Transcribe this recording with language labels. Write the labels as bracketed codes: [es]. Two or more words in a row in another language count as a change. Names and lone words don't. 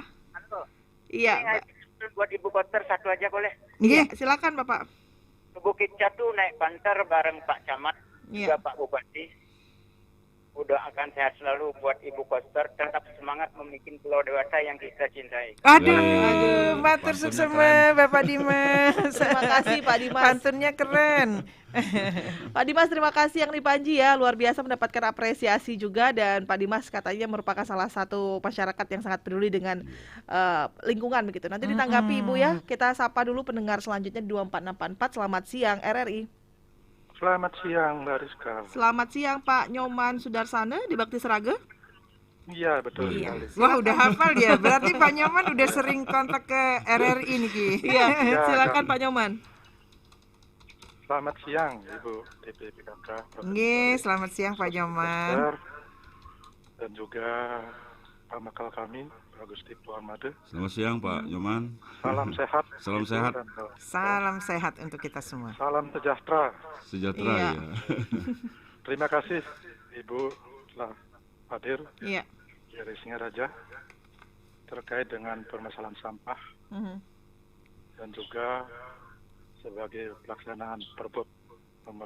[id] Halo. Iya, Ini buat Ibu Koster satu aja boleh? Nggih. silakan, Bapak. Ke Bukit Catu naik banter bareng Pak Camat, Iya. juga Pak Bupati. Udah akan sehat selalu buat Ibu Koster, tetap semangat membuat pulau dewasa yang kita cintai. Aduh, matur Pantunnya suksema Bapak Dimas. Terima kasih, Pak Dimas. Pantunnya keren. Pak Dimas, terima kasih yang di Panji ya, luar biasa mendapatkan apresiasi juga, dan Pak Dimas katanya merupakan salah satu masyarakat yang sangat peduli dengan lingkungan begitu. Nanti ditanggapi Ibu ya. Kita sapa dulu pendengar selanjutnya di 24644. Selamat siang RRI. Selamat siang Mbak Rizka. Selamat siang Pak Nyoman Sudarsana di Bakti Seraga. Iya betul Iya. sekali. Wah, udah hafal dia. Berarti Pak Nyoman udah sering kontak ke RRI nih, Ki. Iya, Ya, silakan Kak. Pak Nyoman. Selamat siang Ibu DPPKK. Nggih, selamat siang Pak Nyoman. Koster, dan juga Pak Makal kami, Pak Gusti Puan Made. Selamat siang, Pak Nyoman. Salam sehat. Salam Ibu, sehat. dan Salam sehat untuk kita semua. salam sejahtera. Sejahtera Iya. ya. Terima kasih Ibu telah hadir Iya. dari Singaraja terkait dengan permasalahan sampah Mhm. dan juga sebagai pelaksanaan Perbup nomor